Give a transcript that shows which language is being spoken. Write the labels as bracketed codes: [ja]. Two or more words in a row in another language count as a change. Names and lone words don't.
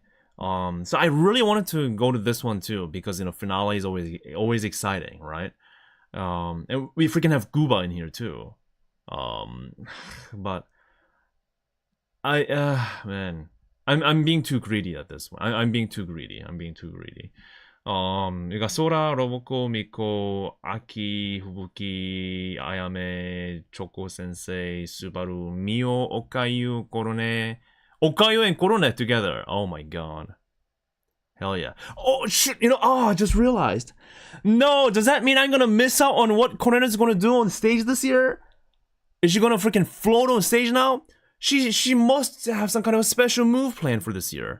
[en] So I really wanted to go to this one too because finale is always exciting, right? And we freaking have Guba in here too. But I'm being too greedy at this one. I'm being too greedy. [ko] 그러니까 소라, 로보코, 미코, 아키, 후부키, 아야메, 초코 센세이, 수바루, 미오, [en] okayu, korone. Okayu and korone together. Oh my god. Hell yeah. Oh shit, I just realized. No, does that mean I'm gonna miss out on what Korena's gonna do on stage this year? Is she gonna freaking float on stage now? She must have some kind of a special move planned for this year.